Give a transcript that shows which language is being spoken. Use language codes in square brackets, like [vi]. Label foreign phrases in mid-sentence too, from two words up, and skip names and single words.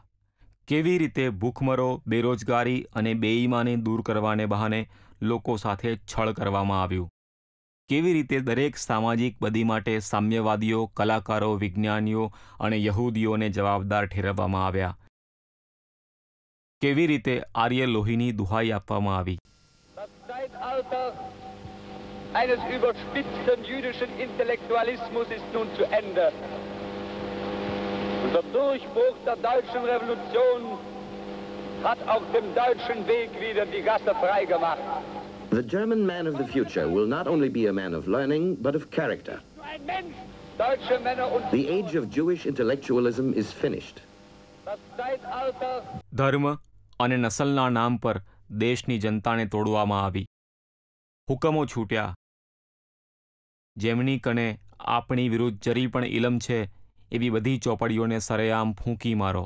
[gu] કેવી રીતે ભૂખમરો, બેરોજગારી અને બેઈમાની દૂર કરવાને બહાને લોકો સાથે છળ કરવામાં આવ્યું. કેવી રીતે દરેક સામાજિક બદી માટે સામ્યવાદીઓ, કલાકારો, વિજ્ઞાનીઓ અને યહૂદીઓને જવાબદાર ઠેરવવામાં આવ્યા. કેવી રીતે આર્ય લોહીની દુહાઈ આપવામાં આવી. [de] Eines überspitzten jüdischen Intellektualismus ist nun zu Ende. Und der Durchbruch der deutschen Revolution hat auf dem deutschen Weg wieder die Gasse freigemacht. [en] The German man of the future will not only be a man of learning, but of character. The age of Jewish intellectualism is finished. [gu] ધર્મ અને નસલના નામ પર દેશની જનતાને તોડવામાં આવી. હુકમો છૂટ્યા. જેમની કને આપણી વિરુદ્ધ જરી પણ ઇલમ છે એવી બધી ચોપડીઓને સરેઆમ ફૂંકી મારો.